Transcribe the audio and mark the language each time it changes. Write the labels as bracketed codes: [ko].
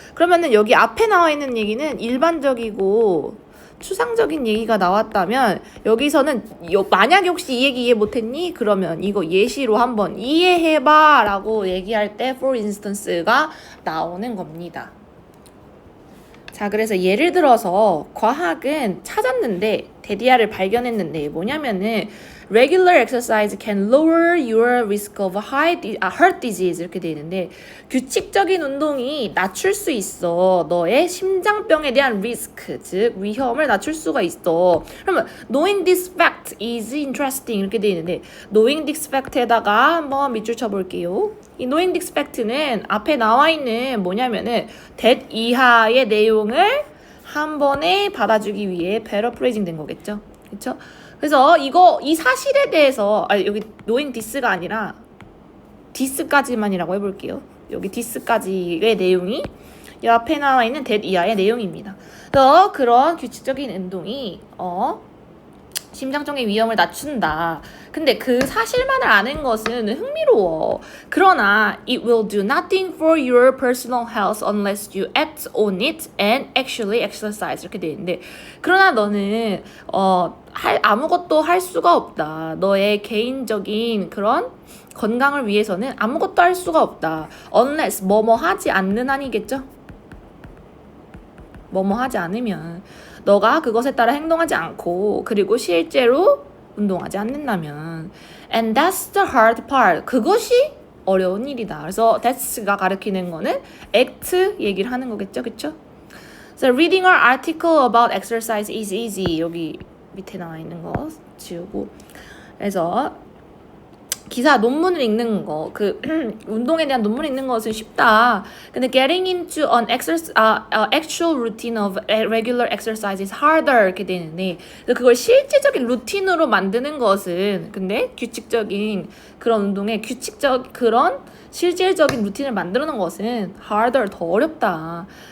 [ko] 그러면은 여기 앞에 나와 있는 얘기는 일반적이고 추상적인 얘기가 나왔다면 여기서는 만약에 혹시 이 얘기 이해 못했니? 그러면 이거 예시로 한번 이해해봐 라고 얘기할 때 for instance가 나오는 겁니다. 자 그래서 예를 들어서 과학은 찾았는데 데디아를 발견했는데 뭐냐면은 [en] regular exercise can lower your risk of heart disease [ko] 이렇게 되어 있는데 규칙적인 운동이 낮출 수 있어. 너의 심장병에 대한 risk, 즉 위험을 낮출 수가 있어. [en] 그러면 knowing this fact is interesting [ko] 이렇게 되어 있는데 [en] knowing this fact에다가 [ko] 한번 밑줄 쳐볼게요. 이 knowing this fact는 앞에 나와 있는 뭐냐면은 that 이하의 내용을 한 번에 받아주기 위해 paraphrasing 된 거겠죠. 그렇죠? 그래서 이 사실에 대해서 여기 knowing this가 아니라 this까지만이라고 해볼게요. 여기 this까지의 내용이 이 앞에 나와 있는 that 이하의 내용입니다. 그래서 그런 규칙적인 운동이 심장병의 위험을 낮춘다. 근데 그 사실만을 아는 것은 흥미로워. 그러나 [en] it will do nothing for your personal health unless you act on it and actually exercise [ko] 이렇게 돼 있는데 그러나 너는 아무것도 할 수가 없다. 너의 개인적인 그런 건강을 위해서는 아무것도 할 수가 없다. unless 뭐뭐 하지 않는 한이겠죠? 뭐뭐 하지 않으면 너가 그것에 따라 행동하지 않고 그리고 실제로 운동하지 않는다면 [en] and that's the hard part. [ko] 그것이 어려운 일이다. 그래서 that's가 가리키는 거는 act 얘기를 하는 거겠죠. 그쵸? [en] So reading our article about exercise is easy. [ko] 여기 밑에 나와 있는 거 지우고 그래서 기사 논문을 읽는 거, 운동에 대한 논문을 읽는 것은 쉽다. 근데 [en] getting into an actual routine of regular exercise is harder [ko] 이렇게 되는데 그걸 실질적인 루틴으로 만드는 것은 근데 규칙적인 그런 운동에 그런 실질적인 루틴을 만드는 것은 harder 더 어렵다.